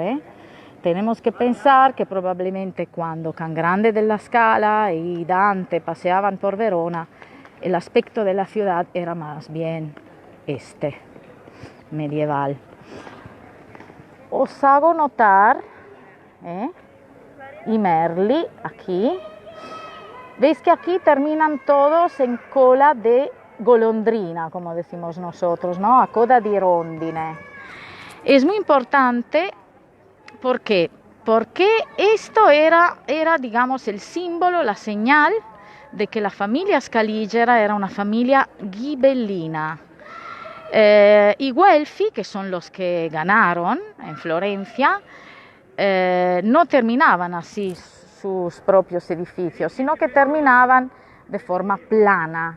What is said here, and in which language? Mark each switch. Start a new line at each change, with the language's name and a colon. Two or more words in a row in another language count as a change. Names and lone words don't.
Spanish: Tenemos que pensar que probablemente cuando Can Grande della Scala y Dante paseaban por Verona, el aspecto de la ciudad era más bien medieval. Os hago notar
Italian: i merli
Spanish: aquí. Veis que aquí terminan todos en cola de golondrina, como decimos nosotros, ¿no?
Italian: A coda di rondine.
Spanish: Es muy importante porque esto era, digamos, el símbolo, la señal de que la familia Scaligera era una familia ghibellina. I Guelfi, que son los que ganaron en Florencia, no terminaban así sus propios edificios, sino que terminaban de forma plana.